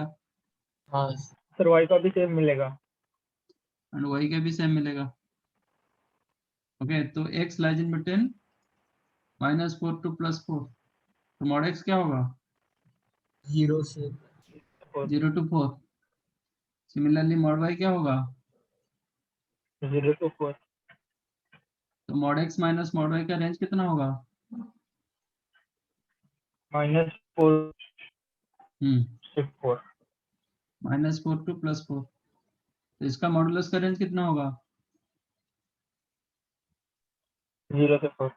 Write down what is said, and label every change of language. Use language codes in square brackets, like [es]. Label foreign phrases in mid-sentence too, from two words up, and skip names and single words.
[hi] हाँ. सर y का भी सेम मिलेगा. एंड y का भी सेम मिलेगा. [en] ओके, तो x lies in between -4 to +4. [hi] तो mod x क्या होगा? 0 से 0 to 4. सिमिलरली mod y क्या होगा? 0 to 4. तो mod x माइनस mod y का रेंज कितना होगा? -4 से 4. -4 टू +4. तो इसका [en] modulus का range [hi] कितना होगा? 0 से 4.